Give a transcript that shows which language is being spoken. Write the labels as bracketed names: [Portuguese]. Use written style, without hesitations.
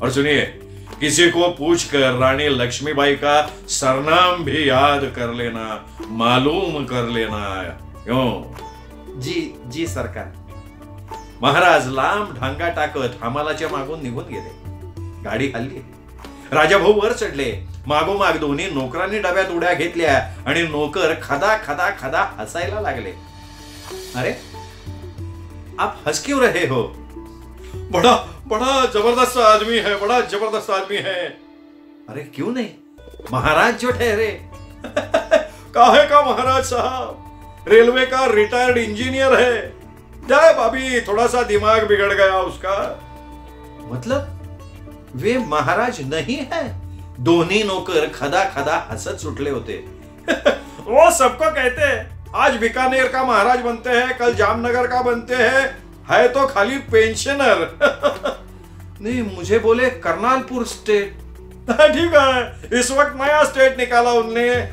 [Hindi] और सुनिए, किसी को पूछकर रानी लक्ष्मीबाई का सरनाम भी याद कर लेना, मालूम कर लेना. क्यों? जी जी सरकार. [Marathi] महाराज लांब ढांगा टाकत हमालाच्या मागून निघून गेले. गाडी हल्ली. राजाभाऊ वर चढले. मागोमाग दोन्ही नोकरांनी डब्यात उड्या घेतल्या आणि नोकर खदा खदा खदा हसायला लागले. [Hindi] अरे आप हंस क्यों रहे हो? बड़ा बड़ा जबरदस्त आदमी है, बड़ा जबरदस्त आदमी है. अरे क्यों नहीं, महाराज जो ठहरे. काहे का महाराज साहब, रेलवे का रिटायर्ड इंजीनियर है. जाए भाभी, थोड़ा सा दिमाग बिगड़ गया उसका. मतलब वे महाराज नहीं है? [Marathi] दोन्ही नोकर खदा खदा हसत सुटले होते. [Hindi] वो सबको कहते हैं, आज बीकानेर का महाराज बनते हैं, कल जामनगर का बनते हैं, है तो खाली पेंशनर. नहीं, मुझे बोले करनालपुर स्टेट. ठीक है, इस वक्त नया स्टेट निकाला उनने.